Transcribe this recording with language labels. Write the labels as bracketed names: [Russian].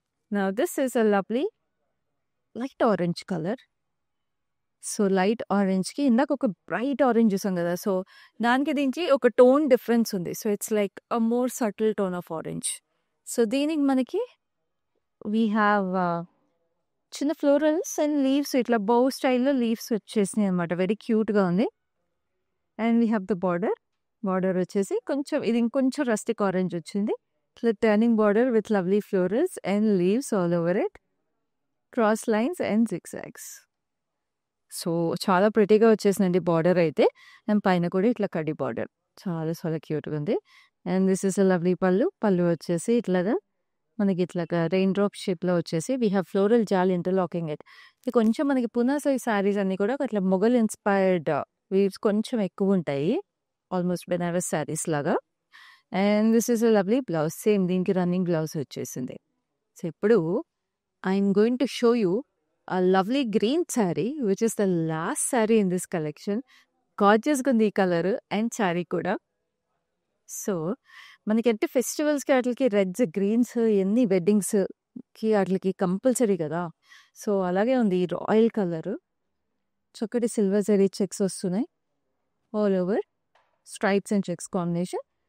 [English] Now this is a lovely light orange color. [Telugu] So light ఆరెంజ్కి ఇందాక ఒక bright orange చూసాం కదా, సో దానికి దీనికి ఒక టోన్ డిఫరెన్స్ ఉంది. [English] So it's like a more subtle tone of orange. [Telugu] So దీనికి మనకి వీ హ్యావ్ చిన్న ఫ్లోరల్స్ అండ్ లీవ్స్, ఇట్లా బౌ స్టైల్లో లీవ్స్ వచ్చేసినాయి అనమాట. వెరీ క్యూట్గా ఉంది. And we have the border వచ్చేసి కొంచెం ఇది ఇంకొంచెం రస్టిక్ ఆరెంజ్ వచ్చింది. [English] ఇట్లా turning border with lovely florals and leaves all over it, cross lines and zigzags. [Telugu] So చాలా ప్రిటీగా వచ్చేసిందండి బార్డర్ అయితే. అండ్ పైన కూడా ఇట్లా కడ్డీ బార్డర్ చాలా చాలా క్యూట్గా ఉంది. [English] and this is a lovely [Telugu] పళ్ళు వచ్చేసి ఇట్లాగా మనకి ఇట్లాగా రెయిన్ డ్రాప్ షేప్లో వచ్చేసి వీ హ్యావ్ ఫ్లోరల్ జాల్ ఇంటర్లాకింగ్ ఇట్. ఇది కొంచెం మనకి పూనా సిల్క్ శారీస్ అన్నీ కూడా అట్లా మొఘల్ ఇన్స్పైర్డ్ వీవ్స్ కొంచెం ఎక్కువ ఉంటాయి, ఆల్మోస్ట్ బెనారస్ శారీస్ లాగా. [English] And this is a lovely blouse. [Telugu] Same దీనికి రన్నింగ్ బ్లౌజ్ వచ్చేసింది. సో ఇప్పుడు [English] I'm going to show you a lovely green saree, which is the last saree in this collection. [Telugu] గార్జియస్గా ఉంది ఈ కలర్ అండ్ శారీ కూడా. సో మనకంటే ఫెస్టివల్స్కి వాటికి reds, Greens ఎన్ని వెడ్డింగ్స్కి వాటికి కంపల్సరీ కదా. సో అలాగే ఉంది ఈ రాయల్ కలర్. చక్కటి సిల్వర్ జరీ చెక్స్ వస్తున్నాయి all over, stripes and checks combination.